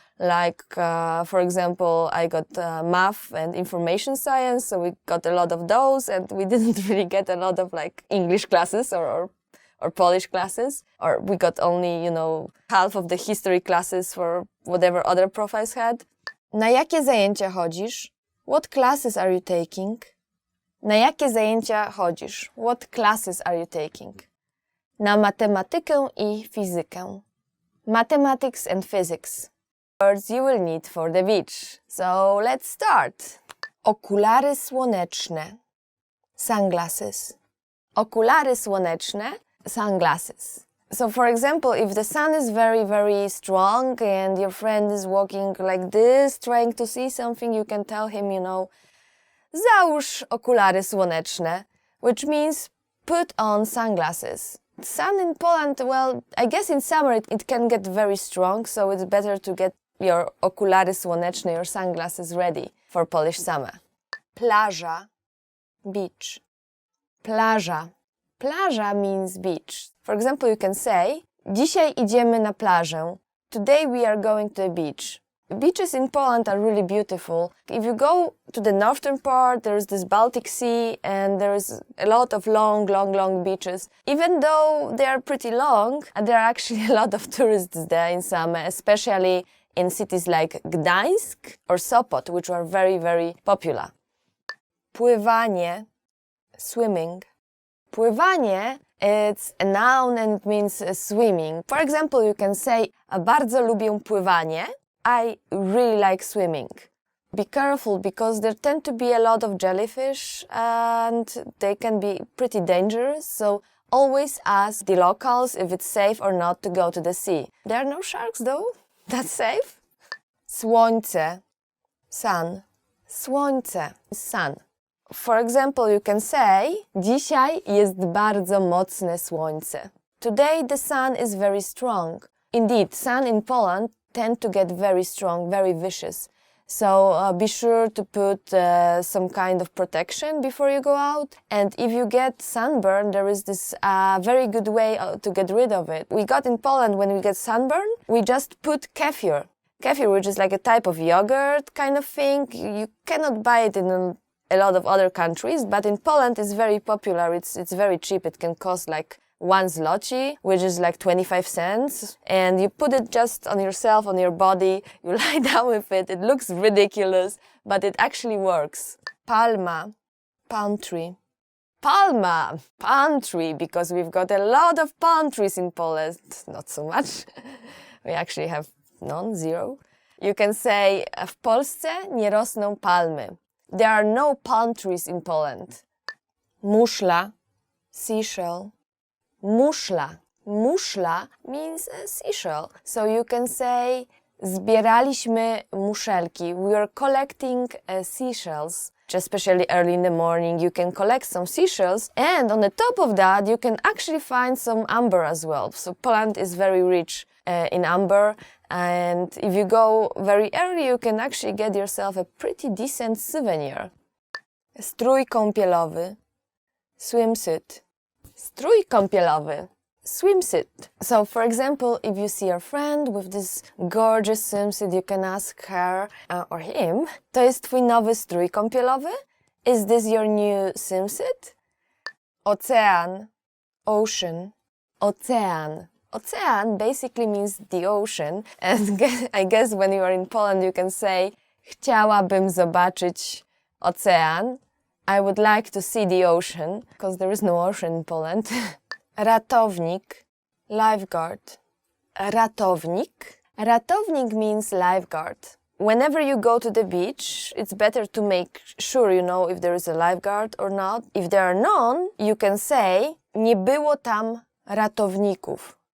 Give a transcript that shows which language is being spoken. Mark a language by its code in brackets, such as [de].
[en] Like, for example, I got math and information science, so we got a lot of those, and we didn't really get a lot of like English classes or Polish classes, or we got only, half of the history classes for whatever other profiles had. [pl] Na jakie zajęcia chodzisz? [en] What classes are you taking? [pl] Na jakie zajęcia chodzisz? [en] What classes are you taking? [pl] Na matematykę i fizykę. [en] Mathematics and physics. Words you will need for the beach. So let's start. Okulary słoneczne. Sunglasses. [pl] Okulary słoneczne. Sunglasses. [en] So for example, if the sun is very, very strong and your friend is walking like this, trying to see something, you can tell him, [pl] załóż okulary słoneczne, [en] which means put on sunglasses. Sun in Poland, well, I guess in summer it can get very strong, so it's better to get your okulary słoneczne, your sunglasses ready for Polish summer. [pl] Plaża, beach. Plaża. [en] Plaża means beach. For example, you can say, [pl] dzisiaj idziemy na plażę. [en] Today we are going to the beach. Beaches in Poland are really beautiful. If you go to the northern part, there's this Baltic Sea and there's a lot of long beaches. Even though they are pretty long, there are actually a lot of tourists there in summer, especially in cities like Gdańsk or Sopot, which are very, very popular. Pływanie, swimming. Pływanie, it's a noun and it means swimming. For example, you can say, [pl] bardzo lubię pływanie. [en] I really like swimming. Be careful because there tend to be a lot of jellyfish and they can be pretty dangerous. So always ask the locals if it's safe or not to go to the sea. There are no sharks though. That's safe. Słońce, sun. Słońce, sun. For example, you can say, [pl] dzisiaj jest bardzo mocne słońce. [en] Today the sun is very strong. Indeed, sun in Poland tend to get very strong, very vicious. So be sure to put some kind of protection before you go out. And if you get sunburn, there is this very good way to get rid of it. We got in Poland, when we get sunburn, we just put kefir. Kefir, which is like a type of yogurt kind of thing. You cannot buy it in a lot of other countries, but in Poland it's very popular. It's very cheap. It can cost like 1 zloty, which is like 25 cents. And you put it just on yourself, on your body. You lie down with it. It looks ridiculous, but it actually works. Palma, palm tree. Palma, palm tree, because we've got a lot of palm trees in Poland. Not so much. We actually have none, zero. You can say, [pl] w Polsce nie rosną palmy. [en] There are no palm trees in Poland. [pl] Muszla, seashell. Muszla. [en] Muszla means a seashell. So you can say, [pl] zbieraliśmy muszelki. [en] We are collecting seashells. Especially early in the morning, you can collect some seashells. And on the top of that, you can actually find some amber as well. So Poland is very rich in amber. And if you go very early, you can actually get yourself a pretty decent souvenir. [pl] Strój kąpielowy, swimsuit. Strój kąpielowy, swimsuit. [en] So, for example, if you see your friend with this gorgeous swimsuit, you can ask her or him, [pl] to jest twój nowy strój kąpielowy? [en] Is this your new swimsuit? Ocean, ocean, ocean. Ocean basically means the ocean, and I guess when you are in Poland you can say [pl] chciałabym zobaczyć ocean. [en] I would like to see the ocean, because there is no ocean in Poland. [pl] Ratownik, lifeguard. Ratownik. [en] Ratownik means lifeguard. Whenever you go to the beach, it's better to make sure you know if there is a lifeguard or not. If there are none, you can say [pl] nie było tam ratowników.